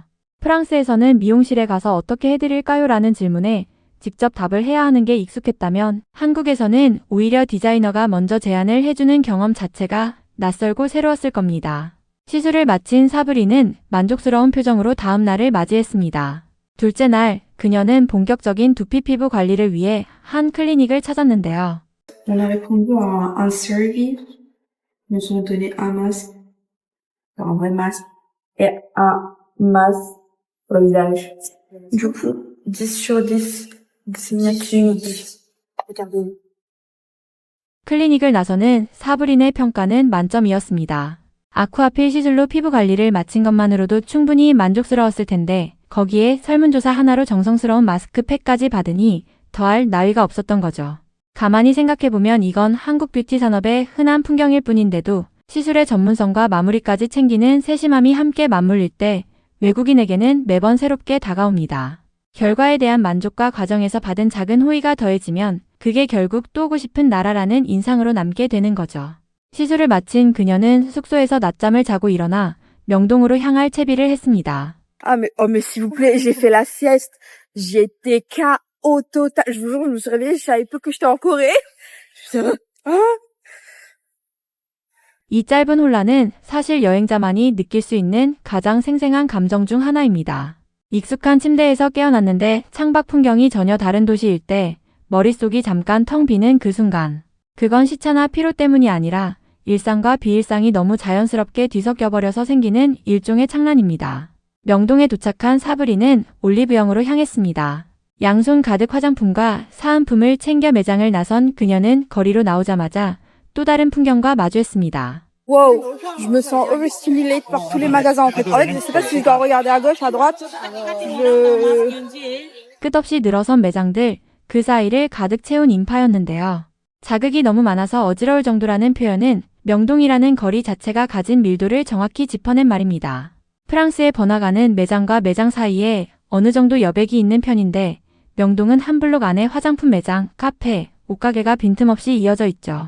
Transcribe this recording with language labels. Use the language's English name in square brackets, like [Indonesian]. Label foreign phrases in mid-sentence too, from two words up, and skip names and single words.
[Korean] 프랑스에서는 미용실에 가서 어떻게 해드릴까요? 라는 질문에 직접 답을 해야 하는 게 익숙했다면 한국에서는 오히려 디자이너가 먼저 제안을 해주는 경험 자체가 낯설고 새로웠을 겁니다. 시술을 마친 사브리는 만족스러운 표정으로 다음 날을 맞이했습니다. 둘째 날, 그녀는 본격적인 두피 피부 관리를 위해 한 클리닉을 찾았는데요. [French] On a répondu à un survey. Ils nous ont donné un masque, un vrai masque, et un masque pour le visage. Du coup, 10 sur 10. Regardez. [Korean] 클리닉을 나서는 사브린의 평가는 만점이었습니다. 아쿠아필 시술로 피부 관리를 마친 것만으로도 충분히 만족스러웠을 텐데 거기에 설문조사 하나로 정성스러운 마스크팩까지 받으니 더할 나위가 없었던 거죠. 가만히 생각해보면 이건 한국 뷰티 산업의 흔한 풍경일 뿐인데도 시술의 전문성과 마무리까지 챙기는 세심함이 함께 맞물릴 때 외국인에게는 매번 새롭게 다가옵니다. 결과에 대한 만족과 과정에서 받은 작은 호의가 더해지면 그게 결국 또 오고 싶은 나라라는 인상으로 남게 되는 거죠. 시술을 마친 그녀는 숙소에서 낮잠을 자고 일어나 명동으로 향할 채비를 했습니다. [French] Ah mais s'il vous plaît, j'ai fait la sieste. J'ai été KO total. Je vous jure, je me suis réveillée, je savais pas que j'étais en Corée. [Korean] 이 짧은 혼란은 사실 여행자만이 느낄 수 있는 가장 생생한 감정 중 하나입니다. 익숙한 침대에서 깨어났는데 창밖 풍경이 전혀 다른 도시일 때 머릿속이 잠깐 텅 비는 그 순간. 그건 시차나 피로 때문이 아니라 일상과 비일상이 너무 자연스럽게 뒤섞여버려서 생기는 일종의 창란입니다. 명동에 도착한 사브리는 올리브영으로 향했습니다. 양손 가득 화장품과 사은품을 챙겨 매장을 나선 그녀는 거리로 나오자마자 또 다른 풍경과 마주했습니다. [French] Wow, je me sens overstimulée par tous les magasins en fait. En fait, je sais pas si je dois regarder à gauche, à droite. [Korean] 끝없이 늘어선 매장들, 그 사이를 가득 채운 인파였는데요. 자극이 너무 많아서 어지러울 정도라는 표현은 명동이라는 거리 자체가 가진 밀도를 정확히 짚어낸 말입니다. 프랑스의 번화가는 매장과 매장 사이에 어느 정도 여백이 있는 편인데 명동은 한 블록 안에 화장품 매장, 카페, 옷가게가 빈틈없이 이어져 있죠.